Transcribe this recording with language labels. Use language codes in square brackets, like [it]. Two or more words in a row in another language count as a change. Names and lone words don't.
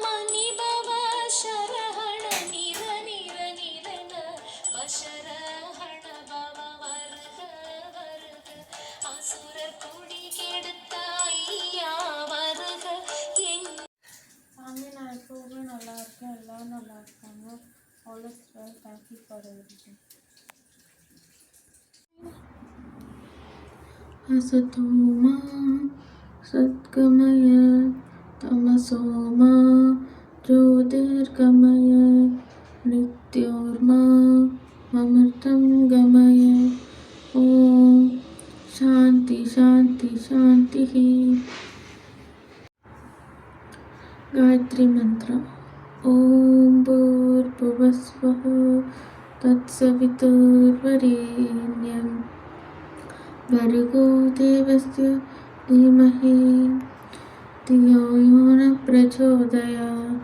[ta] நிபவ சரஹண நிர நிர நிரன. வசரஹண பவ வருக வருக. அசுரர் குடி கெடுத்த ஐயா வருக. சாமி, நான் எப்போவுமே நல்லா இருக்கேன், எல்லோரும் நல்லா இருக்காங்க. [en] All is well. Thank you for everything. [sa] असतोमा सद्गमय तमसोमा ज्योतिर्गमय नित्योर्मा अमृतं गमय. ॐ शान्ति शान्ति शान्ति. गायत्री मंत्र. ओम भूर्भुवस्वः तत्सवितुर्वरेण्यं भर्गो देवस्य धीमहि धियो यो न प्रचोदयात्.